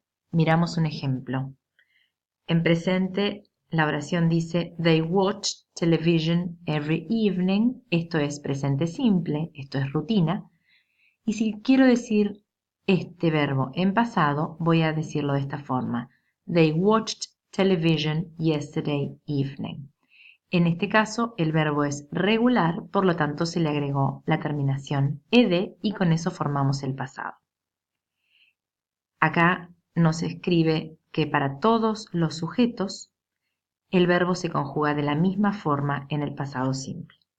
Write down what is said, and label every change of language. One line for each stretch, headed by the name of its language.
Spanish: Miramos un ejemplo. En presente, la oración dice
English: They watch television every evening.
Spanish: Esto es presente simple, esto es rutina. Y si quiero decir este verbo en pasado, voy a decirlo de esta forma.
English: They watched television yesterday evening.
Spanish: En este caso, el verbo es regular, por lo tanto se le agregó la terminación ed y con eso formamos el pasado. Acá nos escribe que para todos los sujetos, el verbo se conjuga de la misma forma en el pasado simple.